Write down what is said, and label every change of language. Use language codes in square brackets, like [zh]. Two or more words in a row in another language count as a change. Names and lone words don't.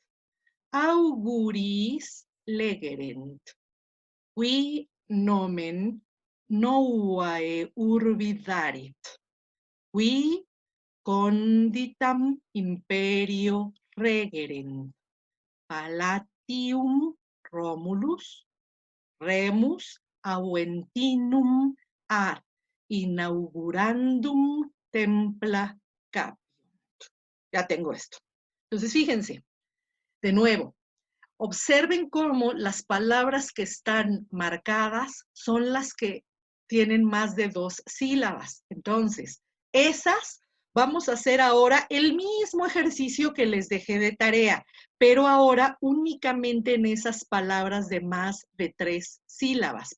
[la] auguris legerent, qui nomen novae urbi darit, qui conditam imperio regerent, Palatium Romulus, Remus Aventinum ad inaugurandum templa capiunt. [es] Ya tengo esto. Entonces, fíjense, de nuevo, observen cómo las palabras que están marcadas son las que tienen más de 2 sílabas. Entonces, esas vamos a hacer ahora el mismo ejercicio que les dejé de tarea, pero ahora únicamente en esas palabras de más de 3 sílabas.